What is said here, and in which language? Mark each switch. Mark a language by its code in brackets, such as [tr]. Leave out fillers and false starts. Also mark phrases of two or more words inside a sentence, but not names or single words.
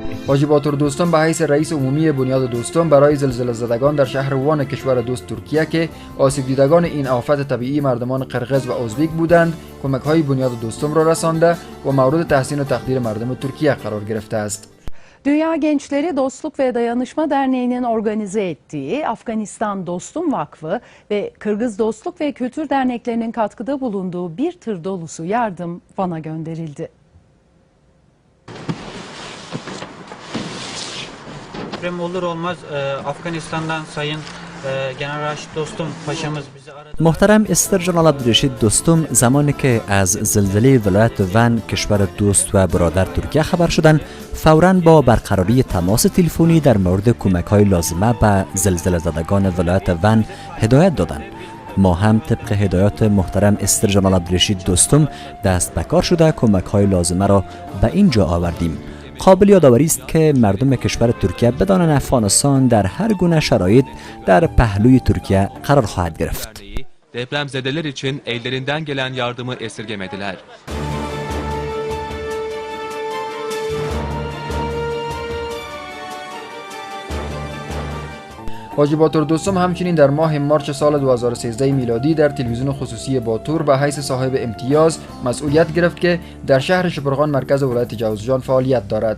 [fa] حاجی باتور دوستم به حیث رئیس عمومی بنیاد دوستم برای زلزله زدگان در شهر وان کشور دوست ترکیه که آسیب دیدگان این آفت طبیعی مردمان قرقیز و ازبک بودند کمک های بنیاد دوستم را رسانده و مورد تحسین و تقدیر مردم ترکیه قرار گرفته است. [tr] Dünya Gençleri Dostluk ve Dayanışma Derneği'nin organize ettiği Afganistan Dostum Vakfı ve Kırgız Dostluk ve Kültür Derneklerinin katkıda bulunduğu bir tır dolusu yardım Van'a gönderildi. Deprem olur olmaz Afganistan'dan Sayın General Raşit Dostum Paşamız bizi aradı. [fa] محترم استر جنرال عبدالرشید دوستم زمانی که از زلزله ولایت ون کشور دوست و برادر ترکیه خبر شدند فوراً با برقراری تماس تلفنی در مورد کمک‌های لازمه به زلزله زدگان ولایت ون هدایت دادند. ما هم طبق هدایات محترم استر جنرال عبدالرشید دوستم دست به کار شده کمک‌های لازمه را به اینجا آوردیم. قابل یادآوری است که مردم کشور ترکیه بدانند افغانستان در هر گونه شرایط در پهلوی ترکیه قرار خواهد گرفت. [tr] Depremzedeler için ellerinden gelen yardımı esirgemediler. [fa] حاجی باتور دوستم همچنین در ماه مارچ سال 2013 میلادی در تلویزیون خصوصی باتور به حیث صاحب امتیاز مسئولیت گرفت که در شهر شبرغان مرکز ولایت جوزجان فعالیت دارد.